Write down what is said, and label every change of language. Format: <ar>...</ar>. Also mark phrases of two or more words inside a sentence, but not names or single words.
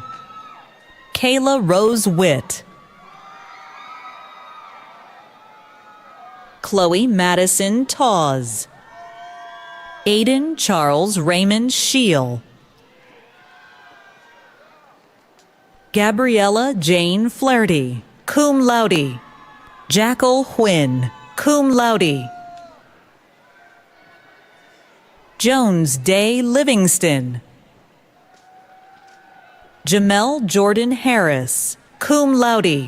<en>Kayla Rose Witt. Chloe Madison Tawes. Aiden Charles Raymond Scheel. Gabriella Jane Flaherty,</en> <la>cum laude.</la> <en>Jackal Huynh,</en> <la>cum laude.</la> <en>Jones Day Livingston. Jamel Jordan Harris,</en> <la>cum laude.</la>